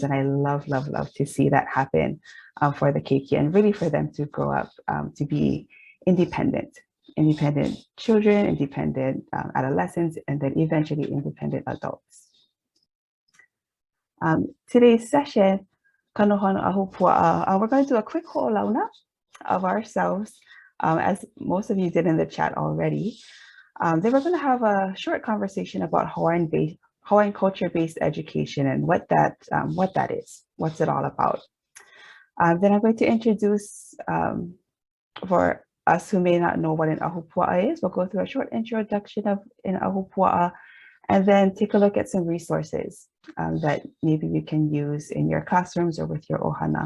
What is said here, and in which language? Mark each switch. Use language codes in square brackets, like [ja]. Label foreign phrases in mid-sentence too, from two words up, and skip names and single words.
[en] And I love, love, love to see that happen for the keiki, and really for them to grow up to be independent children, independent adolescents, and then eventually independent adults. Today's session, Kanohana Ahupuaʻa, we're going to do a quick hoʻolauna of ourselves, as most of you did in the chat already. Then we're going to have a short conversation about Hawaiian culture-based education and what that is, what's it all about. Then I'm going to introduce, for us who may not know what an Ahupuaʻa is, we'll go through a short introduction of an Ahupuaʻa, and then take a look at some resources that maybe you can use in your classrooms or with your ohana.